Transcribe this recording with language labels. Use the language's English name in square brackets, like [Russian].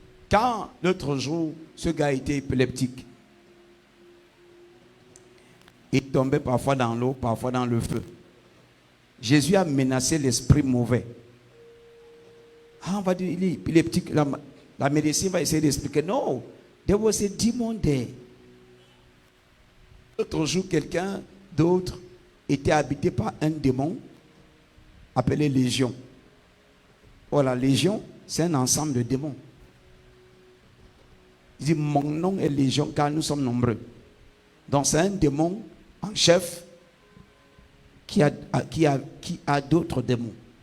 [French] Quand l'autre jour, ce gars était épileptique, il tombait parfois dans l'eau, parfois dans le feu. Jésus a menacé l'esprit mauvais. Ah, on va dire, il est épileptique. La médecine va essayer d'expliquer. [English] Non, there was a demon there. [French] L'autre jour, quelqu'un d'autre était habité par un démon appelé Légion. Oh, la Légion, c'est un ensemble de démons. Il dit, mon nom est Légion car nous sommes nombreux. Donc c'est un démon en chef qui a d'autres démons.